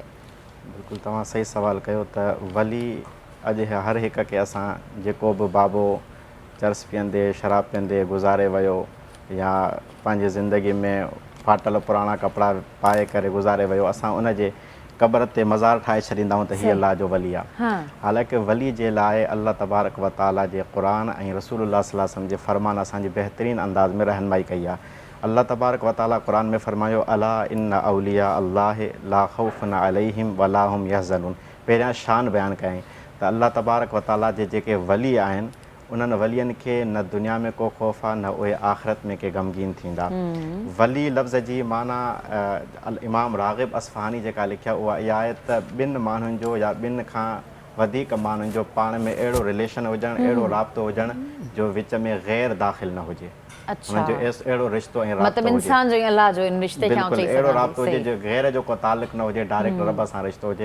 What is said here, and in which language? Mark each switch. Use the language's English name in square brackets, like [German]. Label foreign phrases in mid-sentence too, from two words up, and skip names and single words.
[Sindhi] बिल्कुलु तव्हां सही सवाल कयो त वली अॼु हर हिक खे असां जेको बि बाबो चर्स पीअंदे शराब पीअंदे गुज़ारे वियो या पंहिंजी ज़िंदगी में फाटल पुराणा कपिड़ा पाए करे गुज़ारे वियो, असां उनजे क़बर ते मज़ार ठाहे छॾींदा आहियूं त हीअ अलाह जो वली आहे। हालांकि वली जे लाइ [Arabic] الله تبارك وتعالى [Sindhi] जे क़ुरान ऐं रसूलुल्लाह [Arabic] صلى الله عليه وسلم [Sindhi] जे फ़रमान असांजी बहितरीनु अंदाज़ में रहनुमाई कई आहे। [Arabic] الله تبارك وتعالى [Sindhi] क़ुरान में फ़रमायो [Arabic] ألا إن أولياء الله لا خوف عليهم ولا هم يحزنون. [Sindhi] पहिरियां शान बयानु कयईं त [Arabic] الله تبارك وتعالى [Sindhi] जे जेके वली आहिनि उन्हनि वलियनि खे न दुनिया में को ख़ौफ़ आहे, न उहे आख़िरत में के गमगीन थींदा। वली लफ़्ज़ जी माना इमाम राग़िब असफ़हानी जेका लिखिया उहा इहा आहे त ॿिनि माण्हुनि जो या ॿिनि खां वधीक माण्हुनि जो पाण में अहिड़ो रिलेशन हुजणु, अहिड़ो राब्तो हुजणु जो विच में ग़ैर दाख़िल न हुजे, हुननि जो अहिड़ो रिश्तो ऐं राब्तो हुजे, अहिड़ो राब्तो हुजे जो ग़ैर जो को तालुक़ न हुजे, डायरेक्ट रब सां रिश्तो हुजे।